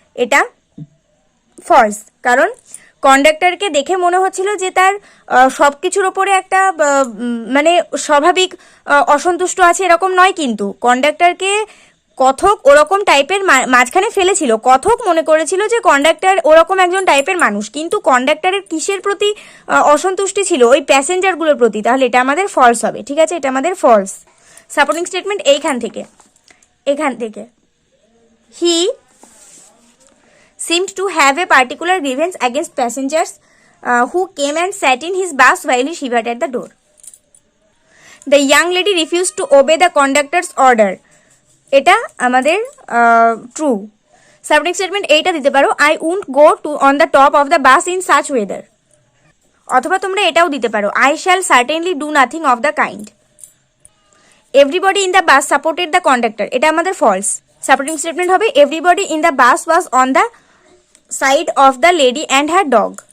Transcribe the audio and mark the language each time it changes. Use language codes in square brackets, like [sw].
[bn] এটা ফলস, কারণ কন্ডাক্টরকে দেখে মনে হচ্ছিল যে তার সব কিছুর ওপরে একটা মানে স্বাভাবিক অসন্তুষ্ট আছে, এরকম নয়। কিন্তু কন্ডাক্টরকে কথক ওরকম টাইপের মাঝখানে ফেলেছিল। কথক মনে করেছিল যে কন্ডাক্টর ওরকম একজন টাইপের মানুষ, কিন্তু কন্ডাক্টরের কিসের প্রতি অসন্তুষ্টি ছিল? ওই প্যাসেঞ্জারগুলোর প্রতি। তাহলে এটা আমাদের ফলস হবে, ঠিক আছে, এটা আমাদের ফলস। [en] supporting statement [bn] এখান থেকে [en] He seemed to have a particular grievance against passengers who came and sat in his bus while he shivered at the door. The young lady refused to obey the conductor's order. [bn] এটা আমাদের true. [en] supporting statement [bn] এইটা দিতে পারো, [en] I won't go to on the top of the bus in such weather. [bn] অথবা তোমরা এটাও দিতে পারো, [en] I shall certainly do nothing of the kind. Everybody in the bus supported the conductor. [bn] এটা আমাদের [en] False. Supporting statement হবে, everybody in the bus was on the side of the lady and her dog.